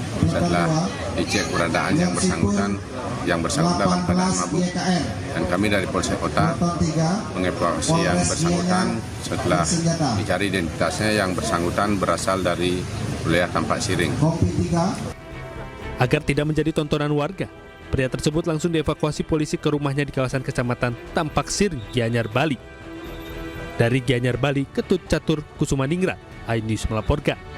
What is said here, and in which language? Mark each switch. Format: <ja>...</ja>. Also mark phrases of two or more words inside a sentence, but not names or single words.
<id>Setelah dicek keberadaan yang bersangkutan dalam keadaan mabuk, dan kami dari Polsek Kota mengevakuasi yang bersangkutan. Setelah dicari identitasnya, yang bersangkutan berasal dari wilayah Tampak Siring. Agar tidak menjadi tontonan warga, pria tersebut langsung dievakuasi polisi ke rumahnya di kawasan Kecamatan Tampak Siring, Gianyar, Bali. Dari Gianyar, Bali, Ketut Catur Kusumaningrat, iNews melaporkan.</id>